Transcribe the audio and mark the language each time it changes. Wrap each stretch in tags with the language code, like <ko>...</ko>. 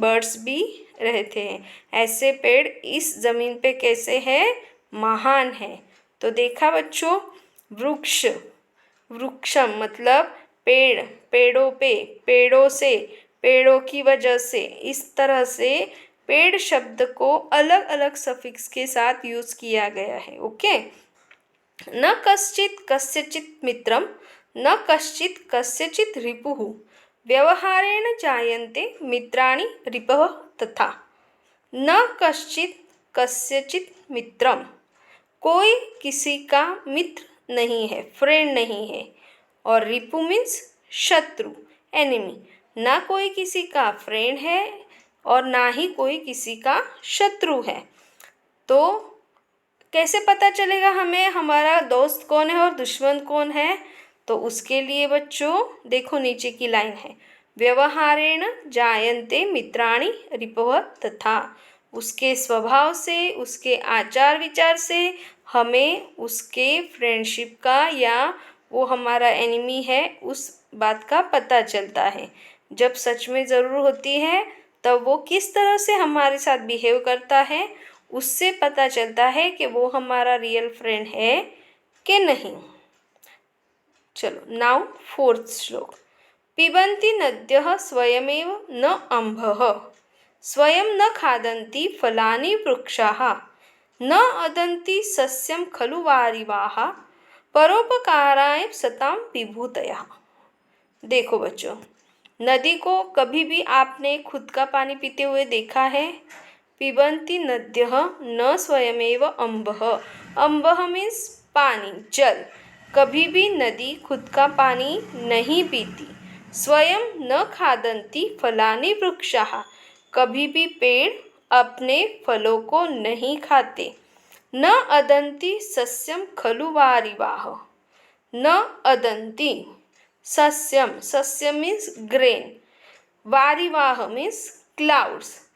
<hi>Birds भी रहते हैं। ऐसे पेड़ इस ज़मीन पे कैसे हैं? महान है। तो देखा बच्चों, वृक्ष, वृक्षम मतलब पेड़, पेड़ों पे, पेड़ों से, पेड़ों की वजह से, इस तरह से पेड़ शब्द को अलग अलग सफिक्स के साथ यूज़ किया गया है।</hi> <sa>ओके, न कश्चित् कस्यचित् मित्रम, न कश्चित् कस्यचित् रिपुः, व्यवहारेण जायन्ते मित्राणि रिपवः तथा न कश्चित् कस्यचित् मित्रम।</sa> <hi>कोई किसी का मित्र नहीं है, फ्रेंड नहीं है। और रिपु मीन्स शत्रु, एनिमी। ना कोई किसी का फ्रेंड है और ना ही कोई किसी का शत्रु है। तो कैसे पता चलेगा हमें हमारा दोस्त कौन है और दुश्मन कौन है? तो उसके लिए बच्चों देखो नीचे की लाइन है,</hi> <sa>व्यवहारेण जायन्ते मित्राणि रिपवः तथा।</sa> <hi>उसके स्वभाव से, उसके आचार विचार से हमें उसके फ्रेंडशिप का या वो हमारा एनिमी है उस बात का पता चलता है। जब सच में ज़रूर होती है तब वो किस तरह से हमारे साथ बिहेव करता है उससे पता चलता है कि वो हमारा रियल फ्रेंड है कि नहीं। चलो नाउ फोर्थ श्लोक।</hi> <sa>पिबन्ति नद्यः स्वयमेव न अम्भः, स्वयं न खादन्ति फलानि वृक्षाः, न अदन्ति सस्यं खलु वारिवाः, परोपकाराय सतां विभूतयः।</sa> <hi>देखो बच्चों, नदी को कभी भी आपने खुद का पानी पीते हुए देखा है?</hi> <sa>पिबन्ति नद्यः न स्वयमेव अम्भः।</sa> <hi>अम्भः मीन्स पानी, जल। कभी भी नदी खुद का पानी नहीं पीती।</hi> <sa>स्वयं न खादन्ति फलानि वृक्षाः,</sa> <hi>कभी भी पेड़ अपने फलों को नहीं खाते।</hi> <sa>न अदन्ति सस्यं खलु वारिवाः, न अदन्ति सस्यम, सस्यम</sa> <en>means grain,</en> <sa>वारिवाह</sa> <en>Means clouds.</en>